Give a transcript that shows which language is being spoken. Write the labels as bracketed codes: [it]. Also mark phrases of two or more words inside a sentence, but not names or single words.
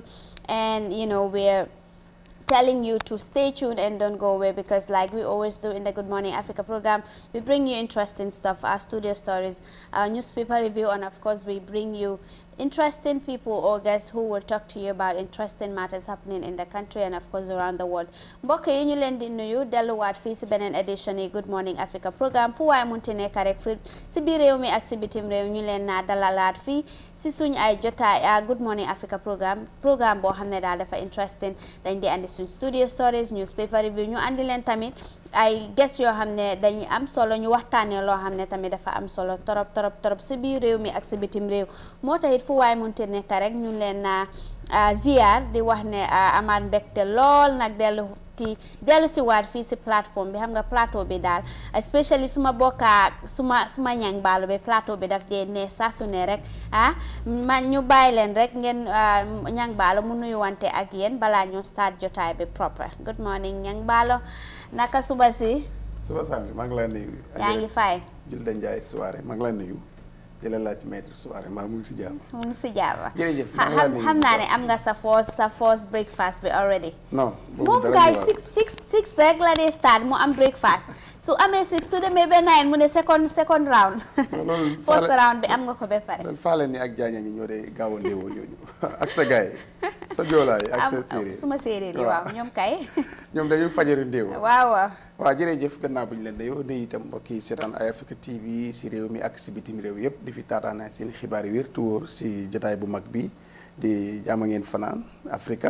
[en] And, you know, we're telling you to stay tuned and don't go away, because like we always do in the Good Morning Africa program, we bring you interesting stuff, our studio stories, our newspaper review, and of course we bring you interesting people or guests who will talk to you about interesting matters happening in the country and of course around the world. [wo] mbokk yi ñu leen di nuyu delluwaat fii si beneen édition yi Good Morning Africa programme fu waaye munti nekk rek fi si biir réew mi ak si bitim réew ñu leen naa dalalaat fii si suñ ay jotaay Good Morning Africa programme boo xam ne daal dafa interesting. dañ di andi suñ [en] studio stories, newspaper review, [wo] ñu andi leen tamit ay guests yoo xam ne dañuy am solo, ñu waxtaanee loo xam ne tamit dafa am solo torop si biir réew mi ak si bitim réew. moo tax it fu waay munti nekk rek ñu leen ziar di wax ne amaat mbégte lool nag dellu si waat fii si plateforme bi. xam nga plateau bi daal especially suma bokkaa suma ñang baalu bi plateau bi daf dee ne saa su ne rek man ñu bàyyi leen rek ngeen ñang baalo mu nuyu wante ak yéen balaa ñu start jotaay bi proper. [en] Good morning [wo] ñang baalo, naka suba si. suba sànni maa ngi lay nuyu. yaa ngi fay. Julde Njaay soirée maa ngi lay nuyu. di la laaj maître soirée maa mu ngi si jàmm. mu ngi si jàmm. jërëjëf xam naa ne am nga sa [en] first breakfast [wo] bi already. non moom gaay six rek la dee start mu am breakfast su amee six su demee ba 9 mu ne [en] second round. first round [wo] bi am nga ko ba pare. loolu faale ni ak jaaña ñi ñoo dee gaaw a ndéewoo ñooñu ak sa gaay sa joolaay ak sa séeréer. suma séeréer yi waaw ñoom kay. ñoom dañuy fajaru ndéewoo. waaw jërëjëf gannaaw bu ñu leen dayoo nuyu itam mbokk yi seetaan iAfrica TV si réew mi ak si bitim réew yëpp di fi taataana seen xibaar yi wér te wóor si jotaay bu mag bi di jàmm ngeen fanaan Africa.